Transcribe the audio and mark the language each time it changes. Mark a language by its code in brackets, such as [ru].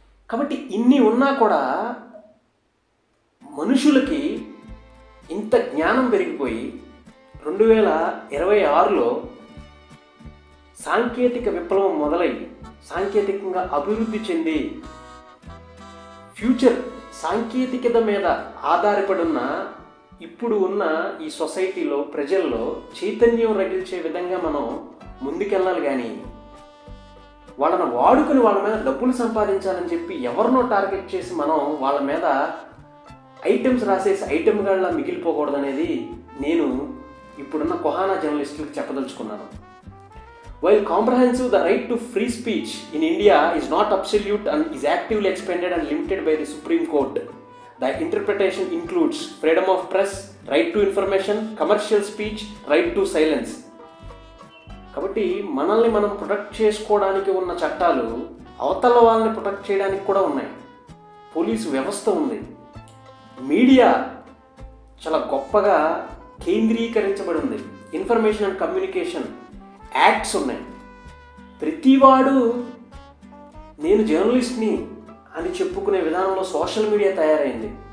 [te] కాబట్టి ఇన్ని ఉన్నా కూడా మనుషులకి ఇంత జ్ఞానం పెరిగిపోయి 2026లో సాంకేతిక విప్లవం మొదలై సాంకేతికంగా అభివృద్ధి చెంది ఫ్యూచర్ సాంకేతికత మీద ఆధారపడున్న ఇప్పుడు ఉన్న ఈ సొసైటీలో, ప్రజల్లో చైతన్యం రగిల్చే విధంగా మనం ముందుకెళ్ళాలి. కానీ వాళ్ళని వాడుకుని వాళ్ళ మీద డబ్బులు సంపాదించాలని చెప్పి ఎవరినో టార్గెట్ చేసి మనం వాళ్ళ మీద ఐటమ్స్ రాసేసి ఐటమ్గా మిగిలిపోకూడదనేది నేను ఇప్పుడున్న కొహానా జర్నలిస్టులకు చెప్పదలుచుకున్నాను. [en] While comprehensive, the right to free speech in India is not absolute and is actively expanded and limited by the Supreme Court. The interpretation includes freedom of press, right to information, commercial speech, right to silence. [te] కాబట్టి మనల్ని మనం protect చేసుకోవడానికి ఉన్న చట్టాలు అవతల వాళ్ళని protect చేయడానికి కూడా ఉన్నాయి. పోలీసు వ్యవస్థ ఉంది. మీడియా చాలా గొప్పగా కేంద్రీకరించబడి ఉంది. ఇన్ఫర్మేషన్ అండ్ కమ్యూనికేషన్ యాక్ట్స్ ఉన్నాయి. ప్రతివాడు నేను జర్నలిస్ట్ని అని చెప్పుకునే విధానంలో సోషల్ మీడియా తయారైంది.